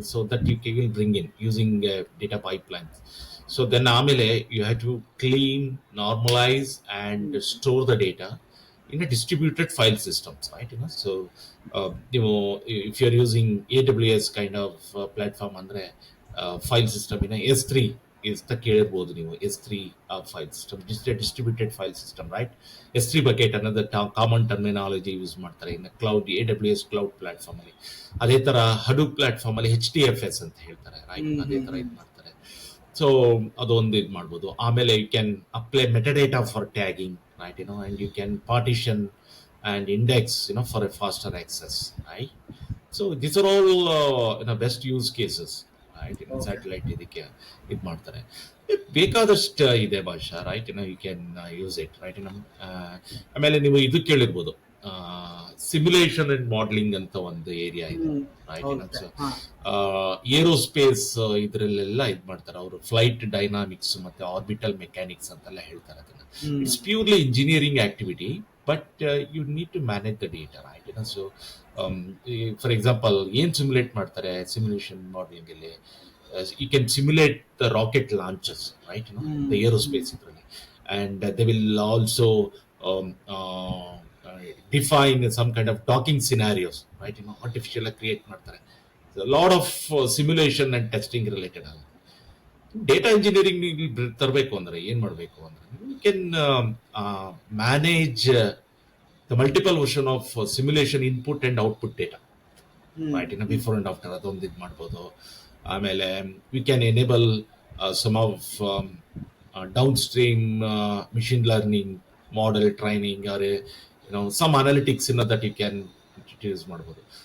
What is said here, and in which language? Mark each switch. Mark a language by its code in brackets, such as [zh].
[en] So that you will bring in using data pipelines. So then ಆಮೇಲೆ you have to clean, normalize and store the data in a distributed file systems, right? So if you're using AWS kind of platform andre file system S3 is the [kn] ಕೇಳಿರ್ಬೋದು ನೀವು, [en] S3 file system, distributed file system, right? S3 bucket another common terminology use [kn] ಮಾಡ್ತಾರೆ ಇನ್ನು [en] Cloud, AWS cloud platform ಅಲ್ಲಿ. [kn] ಅದೇ ತರ Hadoop platform ಅಲ್ಲಿ HDFS ಅಂತ ಹೇಳ್ತಾರೆ, ರೈಟ್? ಅದೇ ತರ ಇದು ಮಾಡ್ತಾರೆ. [en] so [kn] ಅದೊಂದು ಇದು ಮಾಡ್ಬೋದು. ಆಮೇಲೆ [en] You can apply metadata for tagging, right? And you can partition and index, for a faster access, right? So this are all best use cases, right? Okay. [kn] Satellite ಇದಕ್ಕೆ ಇದು ಮಾಡ್ತಾರೆ. ಬೇಕಾದಷ್ಟು ಇದೆ ಭಾಷಾ, right? [en] You can use it, right? [kn] ಆಮೇಲೆ ನೀವು ಇದು ಕೇಳಿರ್ಬೋದು, ಸಿಮ್ಯುಲೇಷನ್ ಅಂಡ್ ಮಾಡಲಿಂಗ್ ಅಂತ ಒಂದು ಏರಿಯಾ ಇದೆ, ರೈಟ್? ಹೌದಾ? [en] So ಹಾ. [kn] ಏರೋಸ್ಪೇಸ್ ಇದರಲ್ಲೆಲ್ಲ ಇದು ಮಾಡ್ತಾರೆ ಅವರು, ಫ್ಲೈಟ್ ಡೈನಾಮಿಕ್ಸ್ ಮತ್ತೆ ಆರ್ಬಿಟಲ್ ಮೆಕ್ಯಾನಿಕ್ಸ್ ಅಂತೆಲ್ಲ ಹೇಳ್ತಾರೆ ಅದನ್ನ. [en] It's purely engineering activity, but you need to manage the data, right? [kn] So for example ಏನ್ ಸಿಮ್ಯುಲೇಟ್ ಮಾಡ್ತಾರೆ ಸಿಮ್ಯುಲೇಷನ್ ಮಾಡಲಿಂಗ್ ಅಲ್ಲಿ? [en] You can simulate the rocket launches, right? The aerospace idರಲ್ಲಿ, and they will also um, uh, define some kind of docking scenarios, right? Artificial create ಮಾಡ್ತಾರೆ. A lot of simulation and testing related ಆಗುತ್ತೆ. Data engineering [kn] ತರಬೇಕು ಅಂದ್ರೆ ಏನ್ ಮಾಡಬೇಕು ಅಂದ್ರೆ, [en] You can manage the multiple version of simulation input and output data, right? Before and after [kn] ಅದೊಂದು ಇದು ಮಾಡ್ಬೋದು. [en] ಆಮೇಲೆ we can enable some of downstream machine learning model training, or some analytics that you can introduce ಮಾಡ್ಬೋದು.